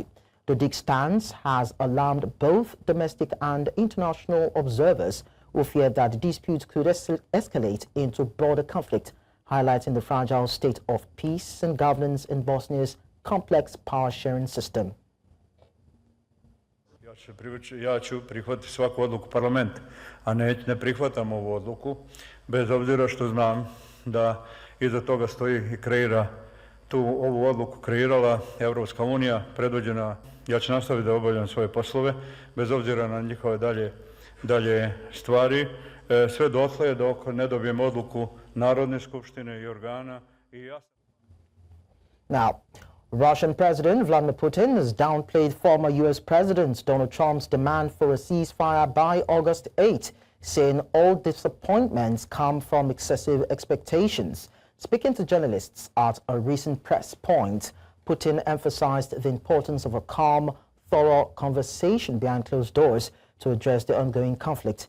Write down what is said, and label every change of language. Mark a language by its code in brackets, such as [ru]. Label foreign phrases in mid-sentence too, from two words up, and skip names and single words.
[en] Dodik's stance has alarmed both domestic and international observers who fear that the dispute could escalate into broader conflict, highlighting the fragile state of peace and governance in Bosnia's complex power-sharing system. [sr] Ja ću prihvatiti svaku odluku parlamenta, a ne prihvatam ovu odluku, bez obzira što znam da iza toga stoji i kreira ovu odluku kreirala Europska unija, predvođena. Ja ću nastaviti da obavljam svoje poslove, bez obzira na njihove dalje stvari, sve dotle dok ne dobijem odluku Narodne skupštine i organa. [en] Now, Russian President Vladimir Putin has downplayed former U.S. President Donald Trump's demand for a ceasefire by August 8, saying all disappointments come from excessive expectations. Speaking to journalists at a recent press point, Putin emphasized the importance of a calm, thorough conversation behind closed doors to address the ongoing conflict.